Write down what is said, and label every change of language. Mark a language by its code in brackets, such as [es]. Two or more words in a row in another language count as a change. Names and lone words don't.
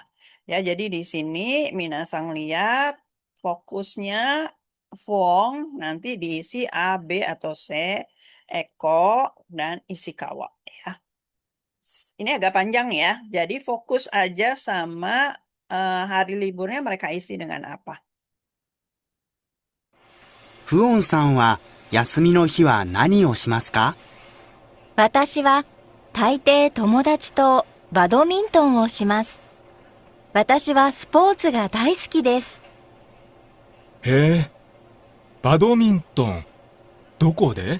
[id] Ya, jadi di sini Minasang lihat fokusnya Fong nanti diisi A, B, atau C, Eko, dan Ishikawa ya. Ini agak panjang ya, jadi fokus aja sama hari liburnya mereka isi dengan apa. [ja] フオンさんは休みの日は何をしますか？私は大抵友達とバドミントンをします。私はスポーツが大好きです。へえ、バドミントン、どこで？